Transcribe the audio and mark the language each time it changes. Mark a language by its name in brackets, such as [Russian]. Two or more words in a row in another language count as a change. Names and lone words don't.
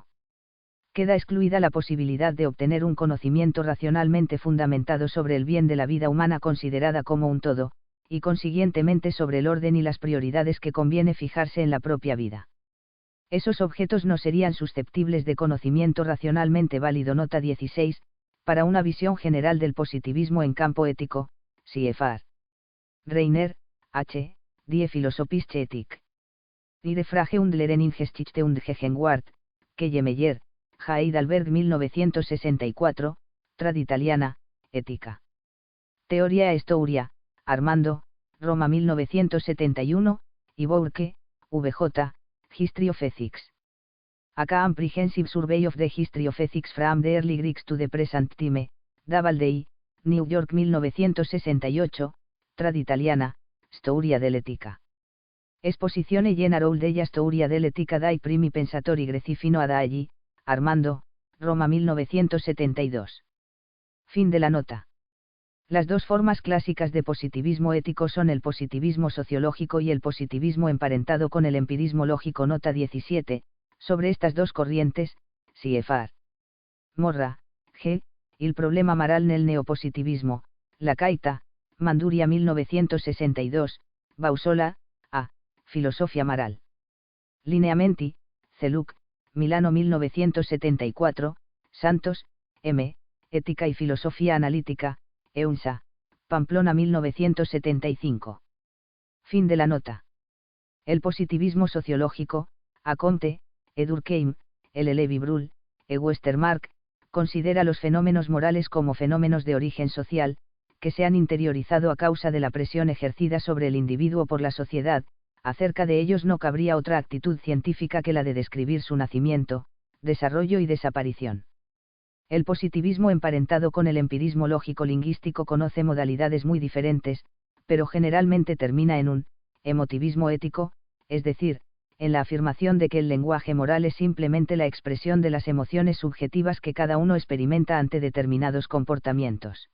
[Spanish] Queda excluida la posibilidad de obtener un conocimiento racionalmente fundamentado sobre el bien de la vida humana considerada como un todo, y consiguientemente sobre el orden y las prioridades que conviene fijarse en la propia vida. Esos objetos no serían susceptibles de conocimiento racionalmente válido. Nota 16, para una visión general del positivismo en campo ético, CFR. Reiner, H., Die Philosophische Ethik. Ihre Frage und Lehren in Geschichte und Gegenwart, Kellemeyer, Heidelberg 1964, Trad Italiana, Ética. Teoria e Storia, Armando, Roma 1971, y Bourke, VJ, History of Ethics. A Comprehensive Survey of the History of Ethics from the Early Greeks to the Present Time, Doubleday, New York 1968, Trad Italiana, Storia dell'Etica. Esposizione generale della storia dell'etica dai primi pensatori greci fino ad oggi, Armando, Roma 1972. Fin de la nota. Las dos formas clásicas de positivismo ético son el positivismo sociológico y el positivismo emparentado con el empirismo lógico. Nota 17, sobre estas dos corrientes, CFR. Morra, G., Il problema moral nel neopositivismo, La Caita, Manduria 1962, Bausola, A., Filosofia moral. Lineamenti, Celuc, Milano 1974, Santos, M., Ética y Filosofía Analítica, EUNSA, Pamplona 1975. Fin de la nota. El positivismo sociológico, A. Comte, E. Durkheim, L. Levi-Bruhl, E. Westermarck, considera los fenómenos morales como fenómenos de origen social, que se han interiorizado a causa de la presión ejercida sobre el individuo por la sociedad. Acerca de ellos no cabría otra actitud científica que la de describir su nacimiento, desarrollo y desaparición. El positivismo emparentado con el empirismo lógico-lingüístico conoce modalidades muy diferentes, pero generalmente termina en un emotivismo ético, es decir, en la afirmación de que el lenguaje moral es simplemente la expresión de las emociones subjetivas que cada uno experimenta ante determinados comportamientos.